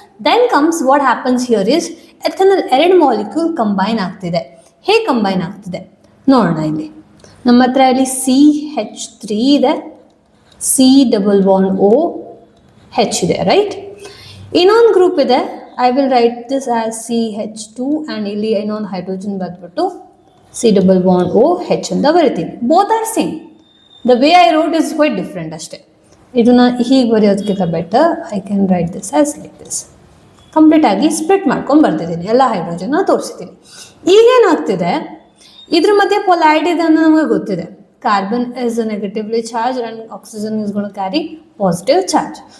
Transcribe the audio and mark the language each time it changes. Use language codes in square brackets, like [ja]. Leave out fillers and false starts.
[en] Then comes what happens here is ethanol 2 molecule combine ಆಗ್ತಿದೆ. [kn] ಹೇಗೆ combine ಆಗ್ತಿದೆ ನೋಡೋಣ. ಇಲ್ಲಿ ನಮ್ಮ ಹತ್ರ ಇಲ್ಲಿ CH3 ಇದೆ, C ಡಬಲ್ ಬಾಂಡ್ OH ಇದೆ, ರೈಟ್? ಇನ್ನೊಂದು ಗ್ರೂಪ್ ಇದೆ [en] I will write this as CH2 and [kn] ಇಲ್ಲಿ ಇನ್ನೊಂದು ಹೈಡ್ರೋಜನ್ ಬಂದ್ಬಿಟ್ಟು [en] C double bond OH [kn] ಅಂತ ಬರಿತೀನಿ. [en] Both are same. The way I wrote is quite different ಅಷ್ಟೇ. [kn] ಇದನ್ನ ಹೀಗೆ ಬರೆಯೋದಕ್ಕಿಂತ [en] Better I can write this as like this. [kn] Complete ಆಗಿ split ಮಾಡ್ಕೊಂಡು ಬರ್ತಿದ್ದೀನಿ, ಎಲ್ಲ ಹೈಡ್ರೋಜನ್ನ ತೋರಿಸ್ತೀನಿ. ಈಗೇನಾಗ್ತಿದೆ, ಇದ್ರ ಮಧ್ಯೆ ಪೊಲಾರಿಟಿ ಇದೆ ಅನ್ನೋ ನಮಗೆ ಗೊತ್ತಿದೆ. [en] Carbon is negatively charge and oxygen is gonna carry positive charge.